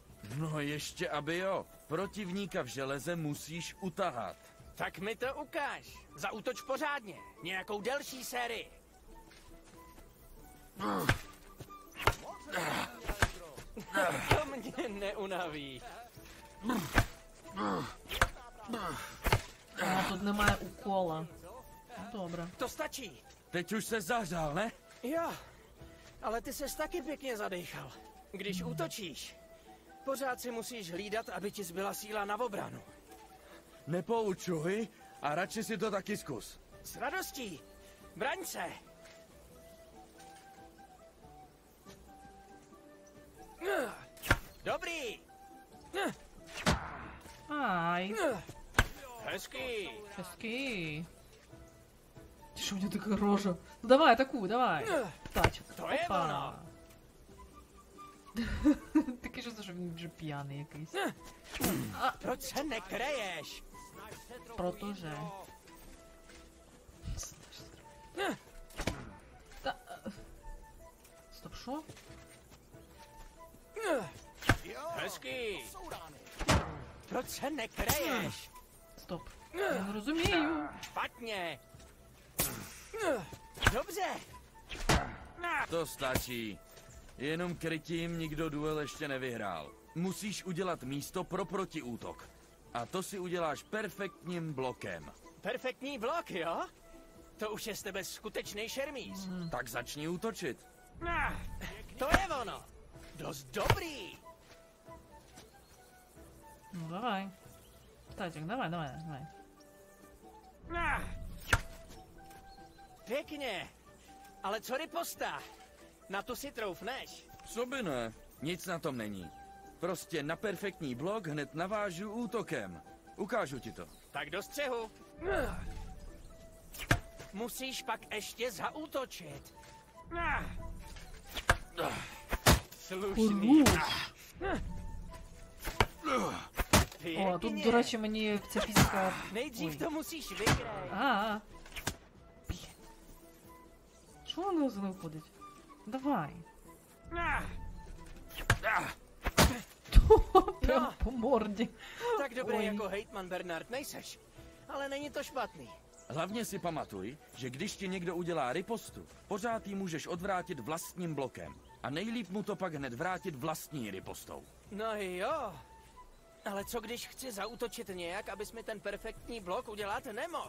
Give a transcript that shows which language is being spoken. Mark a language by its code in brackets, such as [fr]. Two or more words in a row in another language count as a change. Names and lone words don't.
[cs] No ještě aby jo. Protivníka v železe musíš utahat. Tak mi to ukáž. Zaútoč pořádně. Nějakou delší sérii. To mě neunaví. [uk] Тут немає укола. Добре. [cs] To stačí. Teď už se zahřál, ne? Jo, ale ty ses taky pěkně zadechal. Když útočíš, pořád si musíš hlídat, aby ti zbyla síla na obranu. Nepoučuj a radši si to taky zkus. S radostí. Braň se. Dobrý. Ай. Hezký. [uk] Hezký. Ty що у нього така рожа? Ну давай, атакуй, давай. Птачок. [cs] To je ono. [uk] Таке чувство, що він вже п'яний якийсь. [cs] Proč se nekreješ? Protože. [uk] Стоп, що? [cs] Hezký. Proč se nekreješ? [uk] Стоп. Я не розумію. [cs] Špatně. Dobře. To stačí. Jenom krytím nikdo duel ještě nevyhrál. Musíš udělat místo pro protiútok. A to si uděláš perfektním blokem. Perfektní blok, jo? To už je z tebe skutečný šermíř. Tak začni útočit. To je ono. Dost dobrý. [uk] Ну давай. Птачок, давай. [cs] Pěkně. Ale co riposta? Na tu si troufneš. Co by ne? Nic na tom není. Prostě na perfektní blok hned navážu útokem. Ukážu ti to. Tak do střehu. Musíš pak ještě zaútočit. Slušný. [uk] О, а тут, до речі, мені ця фізика... [cs] Nejdřív to musíš vyhrát. [uk] Блін. Що воно за мною ходить? Давай. Прям по морді. [cs] Tak dobrý Oj. jako hejtman Bernard nejseš. Ale není to špatný. Hlavně si pamatuj, že když ti někdo udělá ripostu, pořád ji můžeš odvrátit vlastním blokem. A nejlíp mu to pak hned vrátit vlastní ripostou. No jo. Ale co když chci zaútočit nějak, abys mi ten perfektní blok udělat nemohl?